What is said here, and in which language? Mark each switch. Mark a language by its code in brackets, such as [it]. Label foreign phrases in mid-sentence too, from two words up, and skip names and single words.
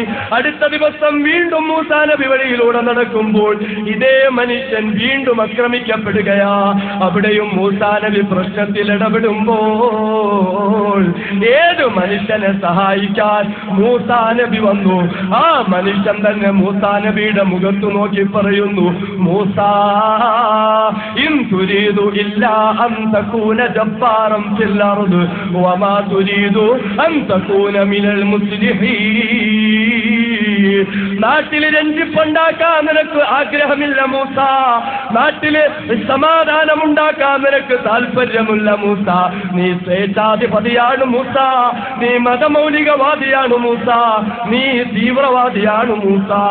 [ml] അടുത്ത ദിവസം വീണ്ടും മൂസാ നബി വഴിയിലൂടെ നടക്കുമ്പോൾ ഇതേ മനുഷ്യൻ വീണ്ടും ആക്രമിക്കപ്പെടുകയാ. അവിടെയും മൂസാ നബി പ്രശ്നത്തിൽ ഇടപെടുമ്പോൾ ഏത് മനുഷ്യനെ സഹായിക്കാൻ മൂസാ നബി വന്നു. ആ മനുഷ്യൻ തന്നെ മൂസാ നബിയുടെ മുഖത്ത് നോക്കി പറയുന്നു, മൂസാ [ar] إن تريد إلا أن تكون جبارا في الأرض وما تريد أن تكون من المصلحين. [ml] നാട്ടിൽ രഞ്ജിപ്പുണ്ടാക്കാൻ നിനക്ക് ആഗ്രഹമില്ല മൂസ, നാട്ടില് സമാധാനമുണ്ടാക്കാൻ നിനക്ക് താല്പര്യമില്ല മൂസ, നീ സ്വേച്ഛാധിപതിയാണ് മൂസ, നീ മതമൗലികവാദിയാണ് മൂസ, നീ തീവ്രവാദിയാണ് മൂസ.